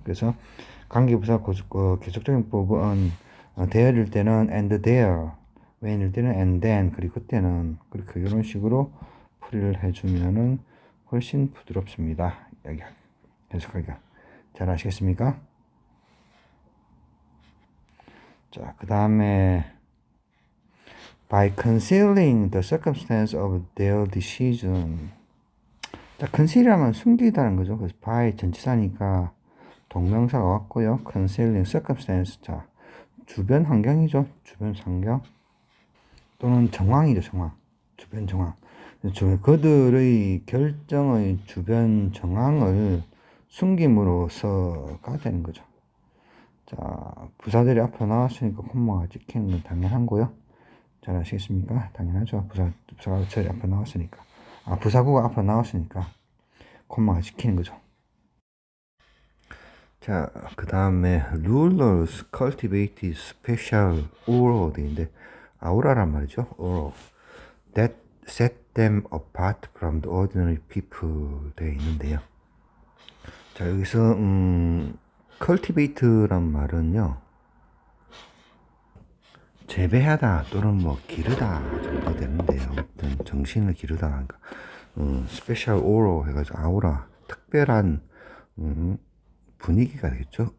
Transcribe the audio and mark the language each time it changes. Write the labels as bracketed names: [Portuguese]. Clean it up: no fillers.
[Korean] 그래서 관계부사 계속적인 법은 there일 때는 and there, when일 때는 and then, 그리고 그때는 그렇게 이런 식으로 풀이를 해주면은 훨씬 부드럽습니다. 여기 해석하기가 잘 아시겠습니까? 자, 그 다음에 [English] by concealing the circumstance of their decision. [Korean] 자, conceal이라면 숨기다는 거죠. 그래서 by 전치사니까 동명사가 왔고요. [English] concealing circumstance. [Korean] 자, 주변 환경이죠. 주변 환경. 또는 정황이죠. 정황. 주변 정황. 그들의 결정의 주변 정황을 숨김으로써가 되는 거죠. 자, 부사들이 앞으로 나왔으니까 콤마가 찍히는 건 당연한고요. 잘 아시겠습니까? 당연하죠. 부사가 저리 앞으로 나왔으니까. 부사구가 앞으로 나왔으니까 콤마가 찍히는 거죠. 자, 그 다음에 [English] rulers cultivated special aura [Korean] 되는데 아우라란 말이죠. [English] aura that set them apart from the ordinary people [Korean] 되어 있는데요. 자, 여기서 cultivate란 말은요, 재배하다 또는 뭐 기르다 정도 되는데요. 어떤 정신을 기르다. 그러니까 special aura 해가지고 아우라 특별한 분위기가 되겠죠.